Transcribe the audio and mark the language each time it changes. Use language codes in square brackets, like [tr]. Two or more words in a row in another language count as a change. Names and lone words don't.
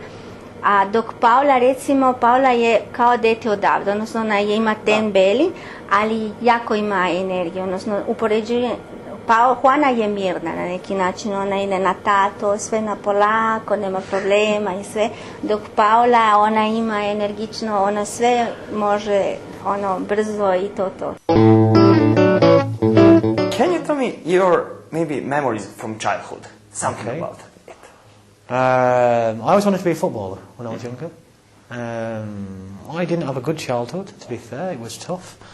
[sr] A dok Paula, recimo, Paula je kao dete odavde, odnosno ona ima ten beli, ali jako ima energiju, odnosno upoređuje. Juana je mirna na neki način, ona ide na tato, sve na polako, nema problema i sve, dok Paula, ona ima energično, ona sve može, brzo i to. [en] Can you tell me your maybe memories from childhood? Something about it. I always wanted to be a footballer when I was younger. I didn't have a good childhood, to be fair, it was tough.